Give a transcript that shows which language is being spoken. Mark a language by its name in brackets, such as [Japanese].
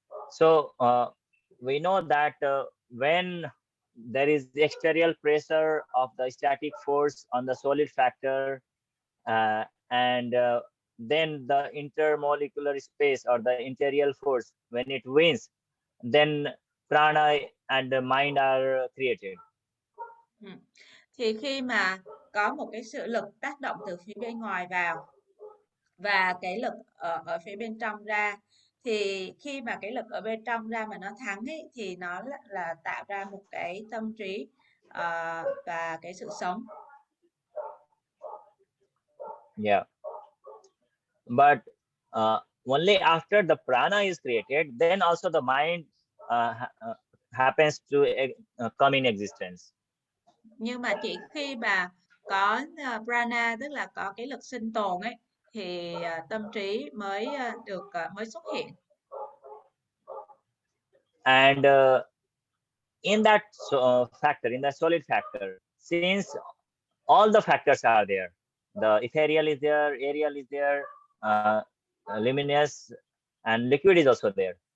[English] So we know that when there is the exterior pressure of the static force on the solid factor, and then the intermolecular space or the interior force, when it wins, then prana and the mind are created. [Vietnamese] Thì khi mà có một cái sự lực tác động từ phía bên ngoài vào và cái lực ở phía bên trong ra, thì khi mà cái lực ở bên trong ra mà nó thắng ấy, thì nó là tạo ra một cái tâm trí và cái sự sống. [English] Yeah, but only after the prana is created, then also the mind happens to come in existence. [Vietnamese] Nhưng mà chỉ khi mà có prana, tức là có cái lực sinh tồn ấy, thì tâm trí mới mới xuất hiện. [English] And in that factor, in the solid factor, since all the factors are there, the ethereal is there, aerial is there, luminous, and liquid is also there.